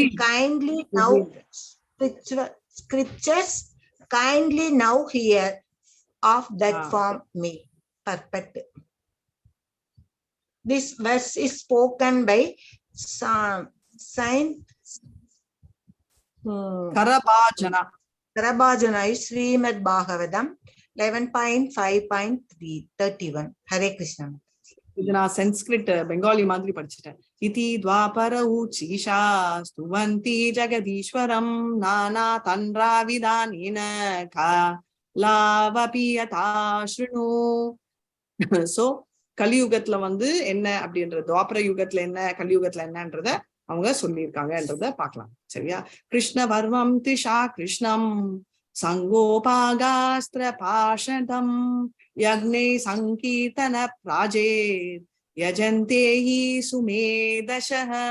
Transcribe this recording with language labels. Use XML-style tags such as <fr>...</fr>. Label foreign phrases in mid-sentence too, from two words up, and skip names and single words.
<en>Kindly now hear of that form me. Perfect. This verse is spoken by Saint Karabhajana is Srimad Bhagavatam 11.5.31. Hare Krishna.</en> <ta>இது நான்</ta> <en>Sanskrit Bengali</en> <ta>மாதிரி படிச்சுட்டேன்.</ta> <sa>इति द्वापर उचीषा स्तुवन्ति जगदीश्वरं नाना तन्राविधानेन कालावपि यथा शृणु.</sa> <ta>சோ கலியுகத்துல வந்து என்ன அப்படின்றது, துவாபர யுகத்துல என்ன, கலியுகத்துல என்னன்றத அவங்க சொல்லியிருக்காங்கன்றத பார்க்கலாம். சரியா?</ta> <sa>कृष्ण वर्णं त्विषा कृष्णं साङ्गोपाङ्गास्त्र पार्षदम् यज्ञैः सङ्कीर्तन प्रायैः यजन्ति हि सुमेधसः.</sa>